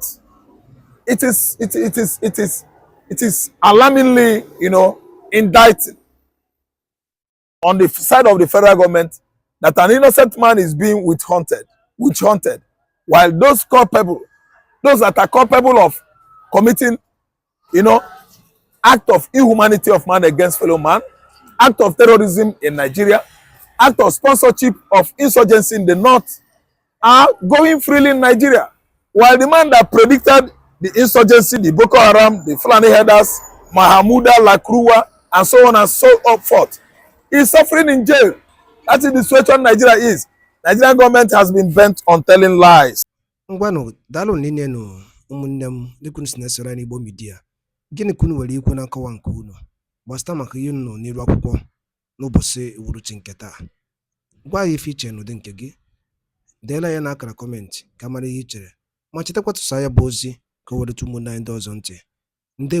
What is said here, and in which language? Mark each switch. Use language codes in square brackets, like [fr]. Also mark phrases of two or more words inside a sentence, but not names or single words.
[en] It is alarmingly, indicting on the side of the federal government that an innocent man is being witch hunted, while those that are culpable of committing, act of inhumanity of man against fellow man, act of terrorism in Nigeria, act of sponsorship of insurgency in the north are going freely in Nigeria. While the man that predicted the insurgency, the Boko Haram, the Fulani Headers, Mahamuda, Lakrua, and so on and so forth, is suffering in jail. That is the situation Nigeria is. Nigerian government has been bent on telling lies. [ig] Ngwanu dalo ninenu umunnem dikun sinesera ni Igbo media. Gịnị kunu nwere ikwu na nkọwa nke unu gbasata maka ihe unu n'iru akwụkwọ n'ụbọchị uhuruchi nke taa? Gwa anyị ife iche n'ụdị nke gị, deela ya n'akara kọmentị ka mara ihe i chere, ma chetakwa tụsa ya bụ ozi ka o weretu ụmụnne anyị ndị ọzọ ntị.